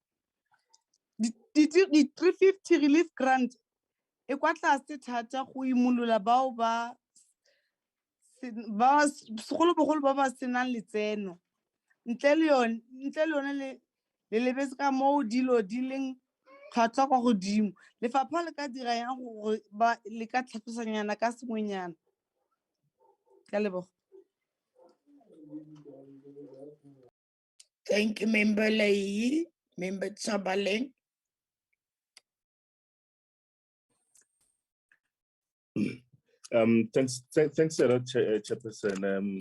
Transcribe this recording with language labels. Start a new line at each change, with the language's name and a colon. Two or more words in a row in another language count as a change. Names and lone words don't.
Tswana: Di-350
English: relief grant
Tswana: e kwa tlase thata go imolola bao segolobogolo ba ba senang letseno. Ntle le yone le lebetse ka moo dilo di leng tlhwatlhwa kwa godimo. Lefapha le ka dira yang gore le ka tlhatlosanyana ka sengwenyana? Ke a leboga.
English: Thank you, Member Lee. Member Chabaleng. Thanks a lot, Chairperson.